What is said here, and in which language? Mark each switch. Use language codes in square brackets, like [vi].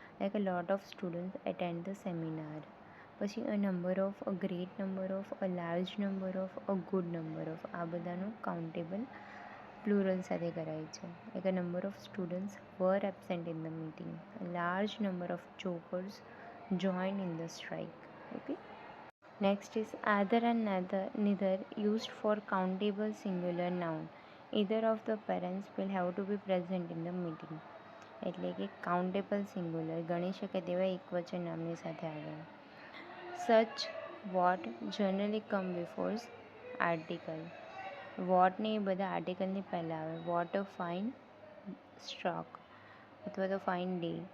[en] Like a lot of students attend the seminar. પછી a number of, a great number of, a large number of, a good number of. [gu] આ બધાનું countable plural સાથે કરાય છે. [en] Like a number of students were absent in the meeting. A large number of workers joined in the strike. Okay. Next is either and neither used for countable singular noun. Either of the parents will have to be present in the meeting. [gu] એટલે કે countable singular ગણી શકાય તેવા એકવચન નામની સાથે આવે. [en] Such what generally come before article. [gu] વોટને એ બધા આર્ટિકલની પહેલાં આવે. [en] what a fine stroke [gu] અથવા તો ફાઇન ડે.